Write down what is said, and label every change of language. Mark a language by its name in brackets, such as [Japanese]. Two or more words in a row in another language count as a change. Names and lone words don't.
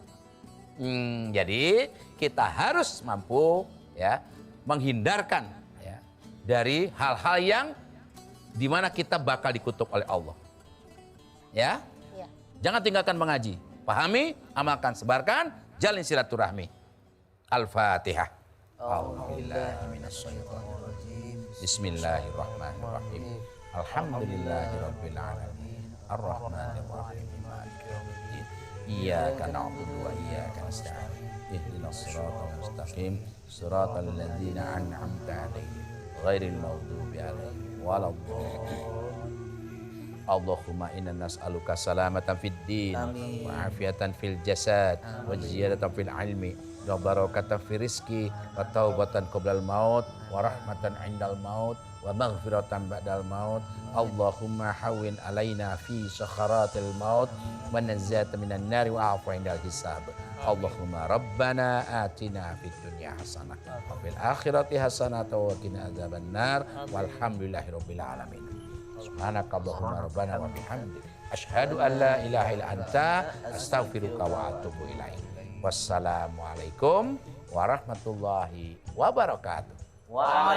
[Indonesian] Jadi kita harus mampu ya menghindarkan ya, dari hal-hal yang dimana kita bakal dikutuk oleh Allah. Ya. Jangan tinggalkan mengaji. Pahami, amalkan, sebarkan, jalin silaturahmi. [Arabic] Al-Fatihah. Bismillahirrahmanirrahim. الحمد لله رب العالمين. الرحمن الرحيم مالك يوم الدين. إياك نعبد وإياك نستعين اهدنا الصراط المستقيم. صراط الذين أنعمت عليهم غير المغضوب عليهم ولا الضالين. اللهم إنا نسألك سلامة في الدين وعافية في الجسد وزيادة في العلم وبركة في الرزق وتوبة قبل الموت ورحمة عند الموت ومغفرة بعد الموت. اللهم هون علينا في سكرات الموت والنجاة من النار والعفو عند الحساب. اللهم ربنا آتنا في الدنيا حسنة وفي الآخرة حسنة وقنا عذاب النار والحمد لله رب العالمين. سبحانك اللهم ربنا وبحمدك أشهد أن لا إله إلا أنت أستغفرك وأتوب إليك. والسلام عليكم ورحمة الله وبركاته.